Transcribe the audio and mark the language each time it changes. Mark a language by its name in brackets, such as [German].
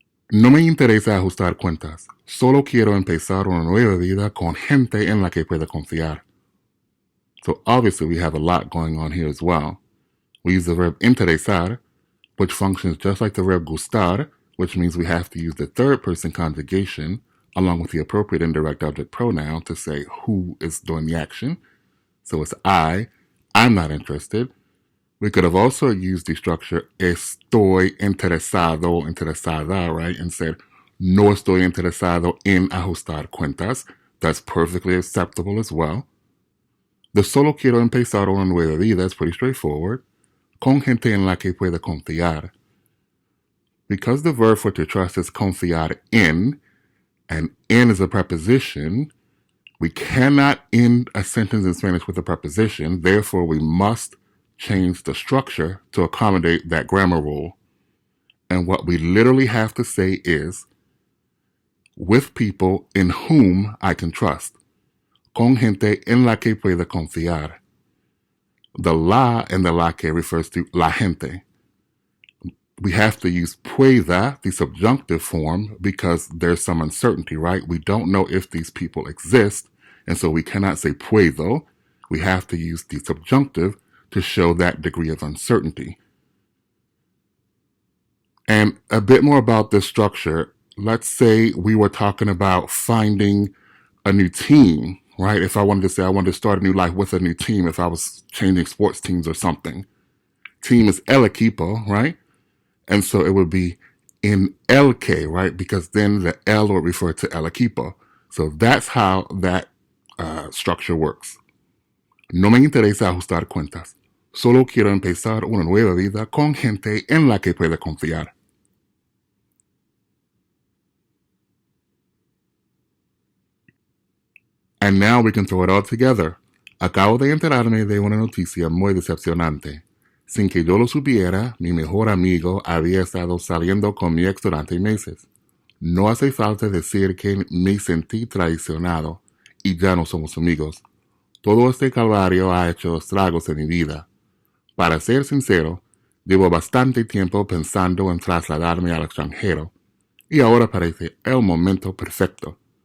[Spanish] No me interesa ajustar cuentas. Solo quiero empezar una nueva vida con gente en la que pueda confiar. [English] So obviously we have a lot going on here as well. We use the verb interesar, which functions just like the verb gustar, which means we have to use the third person conjugation along with the appropriate indirect object pronoun to say who is doing the action. So it's I'm not interested. We could have also used the structure [Spanish] estoy interesado, interesada, [English] right? And said [Spanish] no estoy interesado en ajustar cuentas. [English] That's perfectly acceptable as well. The [Spanish] solo quiero empezar una nueva vida [English] is pretty straightforward. [Spanish] Con gente en la que pueda confiar. [English] Because the verb for to trust is confiar in, and in is a preposition, we cannot end a sentence in Spanish with a preposition. Therefore, we must change the structure to accommodate that grammar rule. And what we literally have to say is, with people in whom I can trust. [Spanish] Con gente en la que pueda confiar. [English] The la in the [Spanish] la que [English] refers to [Spanish] la gente. [English] We have to use pueda, the subjunctive form, because there's some uncertainty, right? We don't know if these people exist, and so we cannot say puedo. We have to use the subjunctive to show that degree of uncertainty. And a bit more about this structure. Let's say we were talking about finding a new team, right? If I wanted to say I wanted to start a new life with a new team, if I was changing sports teams or something. Team is [Spanish] el equipo, [English] right? And so it would be in [Spanish] el que, [English] right? Because then the el would refer to [Spanish] el equipo. [English] So that's how that structure works. [Spanish] No me interesa ajustar cuentas. Solo quiero empezar una nueva vida con gente en la que pueda confiar. [English] And now we can throw it all together. [Spanish] Acabo de enterarme de una noticia muy decepcionante. Sin que yo lo supiera, mi mejor amigo había estado saliendo con mi ex durante meses. No hace falta decir que me sentí traicionado y ya no somos amigos. Todo este calvario ha hecho estragos en mi vida. Para ser sincero, llevo bastante tiempo pensando en trasladarme al extranjero y ahora parece el momento perfecto.